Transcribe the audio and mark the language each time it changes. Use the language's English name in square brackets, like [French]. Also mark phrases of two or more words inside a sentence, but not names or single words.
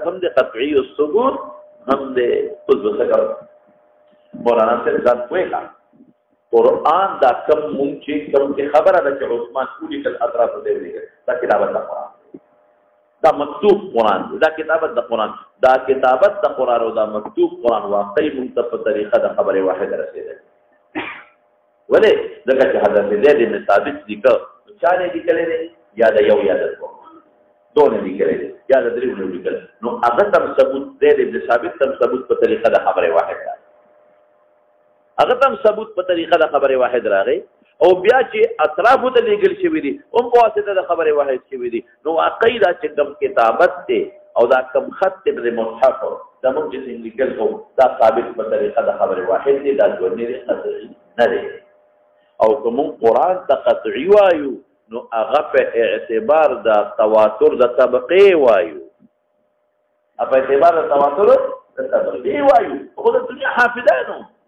[Pashto] هم دی [Arabic] قطعي الثبوت [Pashto] هم دی اوس به څه کوو مولانا صاحب ځان پوهېږه قرآن دا کم مونږ چې کوم چې خبره ده چې عثمان ولیکل اطرافو ته ولیکل دا کتابت د قرآن دا مکتوب قرآن دی دا کتابت د قرآن دا کتابت د قرآن او دا مکتوب قرآن واقعي مونږ ته په طریقه د خبرې واحد رسېدل ولې ځکه چې حضرت زید بن ثابت لیکه چا نه لیکلی دی یا د یو یا د دوه نه لیکلی دی یا د درېو نه لیکل نو هغه تم ثبوت زید بن ثابت تم ثبوت په طریقه د خبرې واحد راغی هغه تم ثبوت په طریقه د خبرې واحد راغی او بیا چې اطرافو ته لیږل شوي دي هم په واسطه د خبرې واحد شوي دي نو واقعي دا چې کوم کتابت دی او دا کوم خط دی د مصحف زموږ چې څنګه لیکل کوو دا ثابت په طریقه د خبرې واحد دی دا ژوندی دی قطعي نه دی او که مونږ قرآن ته قطعي وایو نو هغه په اعتبار د تواتر د طبقې وایو په اعتبار د تواتر د طبقې وایو خو د دنیا حافظانو